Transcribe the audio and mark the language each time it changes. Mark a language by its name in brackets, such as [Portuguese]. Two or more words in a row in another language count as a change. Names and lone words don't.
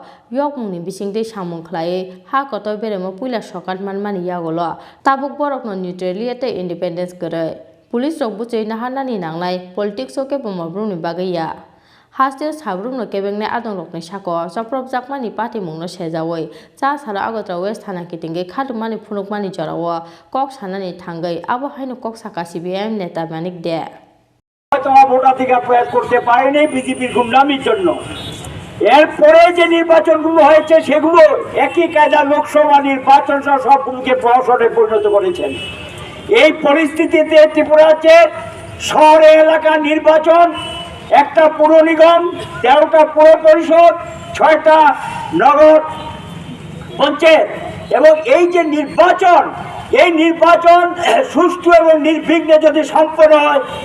[Kok Borok] yok mungni bisingde samung khlai ha koto beremo puila sokat manmani yagolo tabuk borok no neutrality ate independence gare police rok buchei nahanani nanglai politics oke bomabrumni bagaiya Hostel sabrum no kebengne adong rok ni sako choprop jakmani party mungno sejawai cha sala agotra west thana kitinge khadumani phunukmani jorawo kok sanani thangai abo haino kok saka CPIM neta manik de [Bangla] তোমার ভোটাধিকার প্রয়োগ করতে পারেনি বিজেপির গুন্ডামির জন্য এরপরে যে নির্বাচনগুলো হয়েছে সেগুলো একই কায়দা লোকসভা নির্বাচন সহ সবগুলোকে প্রহসনে পরিণত করেছেন এই পরিস্থিতিতে ত্রিপুরাতে শহরে এলাকার নির্বাচন একটা পুর নিগম ১৩টা পৌর পরিষদ ৬টা নগর পঞ্চায়েত এবং এই যে নির্বাচন এই নির্বাচন সুষ্ঠু এবং নির্বিঘ্নে যদি সম্পন্ন হয়